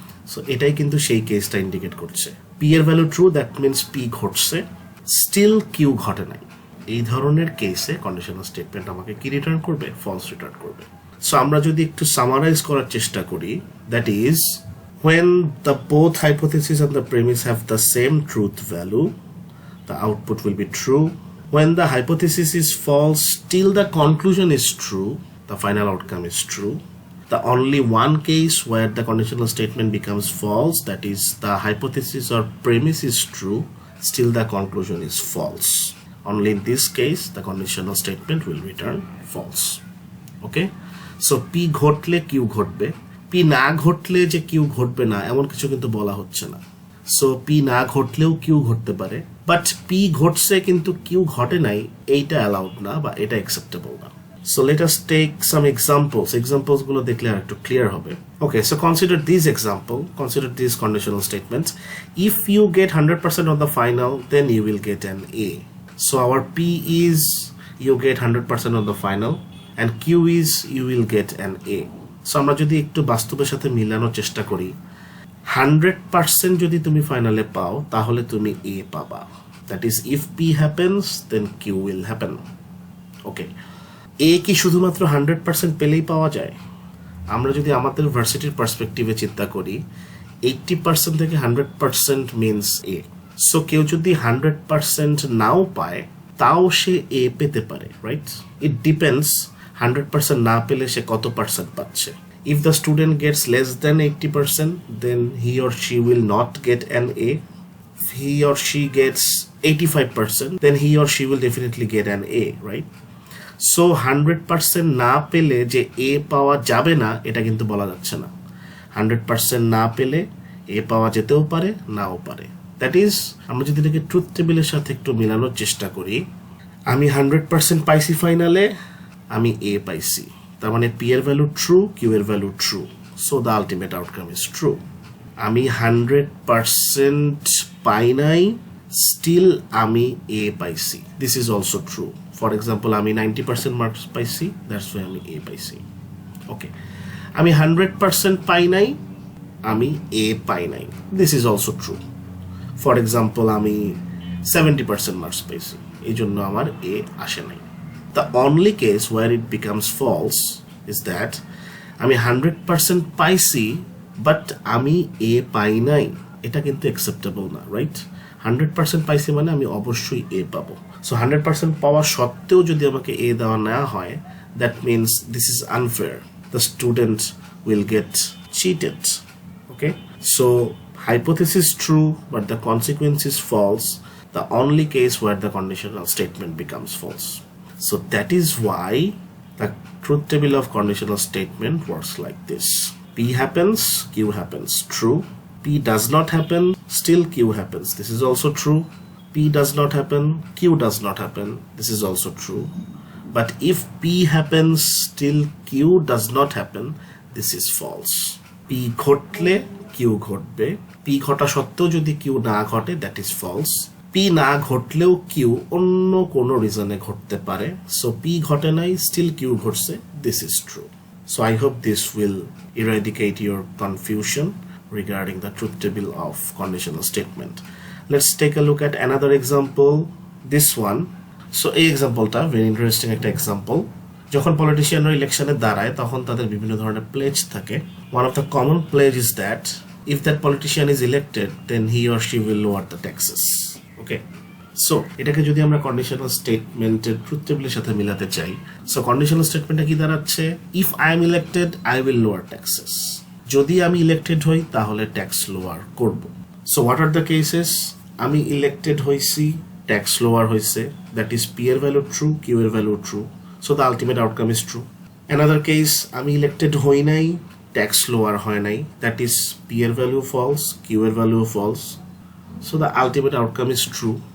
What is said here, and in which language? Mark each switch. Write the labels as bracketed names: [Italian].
[Bangla] So এটাই কিন্তু সেই কেসটা ইন্ডিকেট করছে। P এর value true, that means P ঘটছে, স্টিল Q ঘটে নাই। এই ধরনের কেসে কন্ডিশনাল স্টেটমেন্ট আমাকে কি রিটার্ন করবে? ফলস রিটার্ন করবে। সো আমরা যদি একটু সামারাইজ করার চেষ্টা করি, [English] That is when the both hypothesis and the premise have the same truth value, the output will be true. When the hypothesis is false till the conclusion is true, the final outcome is true. The only one case where the conditional statement becomes false, that is the hypothesis or premise is true, still the conclusion is false. Only in this case the conditional statement will return false. [Bangla] Okay, so P ঘটলে Q ঘটবে, P না ঘটলে যে Q ঘটবে না এমন কিছু কিন্তু বলা হচ্ছে না। সো P না ঘটলেও Q ঘটতে পারে, বাট P ঘটছে কিন্তু Q ঘটে নাই, এইটা অ্যালাউড না বা এটা অ্যাকসেপ্টেবল না। [English] So let us take some examples. Examples [Bangla] গুলো দেখলে আর একটু ক্লিয়ার হবে। [English] Okay, so consider these example, consider these conditional statements. If you get 100% on the final, then you will get an A. So our P is you get 100% on the final, and Q is you will get an A. [Bangla] So আমরা যদি একটু বাস্তবের সাথে মিলানোর চেষ্টা করি, 100% যদি তুমি ফাইনালে পাও তাহলে তুমি A পাবা। [English] That is if P happens then Q will happen. [Bangla] Okay, A কি শুধুমাত্র 100% পেলেই পাওয়া যায়? আমরা যদি আমাদের ভার্সিটির পার্সপেক্টিভে চিন্তা করি, 80% থেকে 100% মিনস A. সো কেউ যদি 100% নাও পায় তাও সে A পেতে পারে, রাইট? ইট ডিপেন্ডস 100% না পেলে সে কত পার্সেন্ট পাচ্ছে। [English] If the student gets less than 80%, then he or she will not get an A. If he or she gets 85%, then he or she will definitely get an A, right? [Bangla] So 100% না পেলে যে A পাওয়া যাবে না এটা কিন্তু বলা যাচ্ছে না। 100% না পেলে A পাওয়া যেতেও পারে, নাও পারে। দ্যাট ইজ আমরা যদি এটাকে ট্রুথ টেবিলের সাথে একটু মেলানোর চেষ্টা করি, আমি 100% পাইছি ফাইনালে, আমি A পাইছি, তার মানে P এর ভ্যালু ট্রু, Q এর value true, [English] So the ultimate outcome is true. [Bangla] আমি 100% পাই নাই, স্টিল আমি A পাইছি, [English] This is also true. [Bangla] For example আমি 90% মার্কস পাইছি, দ্যাটস ওয়াই আমি A পাইছি। ওকে, আমি 100% পাই নাই, আমি A পাই নাই, [English] this is also true. [Bangla] For example, আমি 70% মার্কস পেয়েছি, এই জন্য আমার A আসে নাই. [English] The only case where it becomes false is that [Bangla] আমি 100% পাইছি বাট আমি A পাই নাই, এটা কিন্তু acceptable না, রাইট? 100% পাইছি মানে আমি অবশ্যই A পাবো. সো 100% পাওয়া সত্ত্বেও যদি আমাকে A দেওয়া না হয়, [English] that means this is unfair. The student will get cheated. Okay? So hypothesis true but the consequence is false. The only case where the conditional statement becomes false. So that is why the truth table of conditional statement works like this. P happens, Q happens, true. P does not happen, still Q happens. This is also true. P does not happen, Q does not happen. This is also true. But if P happens, still Q does not happen, this is false. [Bangla] P ঘটলে Q ঘটবে, P ঘটা সত্ত্বেও যদি Q না ঘটে, [English] that is false. [Bangla] P না ঘটলেও Q অন্য কোনো রিজনে ঘটতে পারে, so P ঘটে নাই, still Q ঘটছে, [English] this is true. So I hope this will eradicate your confusion regarding the truth table of conditional statement. Let's take a look at another example, this one. [Bangla] So এই এক্সাম্পলটা very interesting একটা example. যখন পলিটিশিয়ানরা ইলেকশনে দাঁড়ায় তখন তাদের বিভিন্ন ধরনের plays থাকে. [English] One of the common pledge is that if that politician is elected, then he or she will lower the taxes. Okay? [Bangla] So এটাকে যদি আমরা কন্ডিশনাল স্টেটমেন্টের ট্রুথ টেবিলের সাথে মিলাতে চাই, সো কন্ডিশনাল স্টেটমেন্টটা কি দাঁড়াচ্ছে? [English] If I am elected, I will lower taxes. [Bangla] যদি আমি ইলেক্টেড হই তাহলে ট্যাক্স লোয়ার করব. [English] So what are the cases? [Bangla] আমি ইলেক্টেড হইছি, ট্যাক্স লোয়ার হইছে, দ্যাট ইজ P এর ভ্যালু ট্রু, Q এর value true, [English] So the ultimate outcome is true. [Bangla] Another case, আমি ইলেক্টেড হই নাই, ট্যাক্স লোয়ার হয় নাই, দ্যাট ইজ P এর ভ্যালু ফলস, Q এর value false, [English] So the ultimate outcome is true.